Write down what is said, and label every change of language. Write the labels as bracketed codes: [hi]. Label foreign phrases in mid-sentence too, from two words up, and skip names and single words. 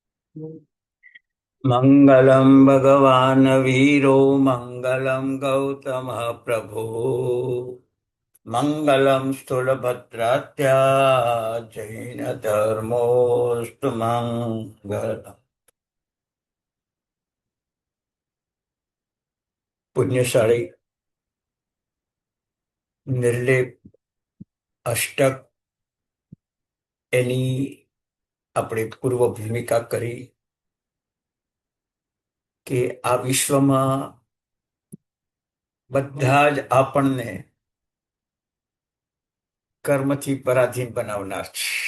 [sa] मंगलम भगवान वीरो मंगलम गौतम प्रभु मंगलम स्थूलभद्रात्या जैन धर्मोस्तु मंगल। [gu] पुण्यशाળી નિર્લેપ અષ્ટક એની આપણે પૂર્વ ભૂમિકા કરી કે આ વિશ્વમાં બધા જ આપણને કર્મથી પરાધીન બનાવનાર છે.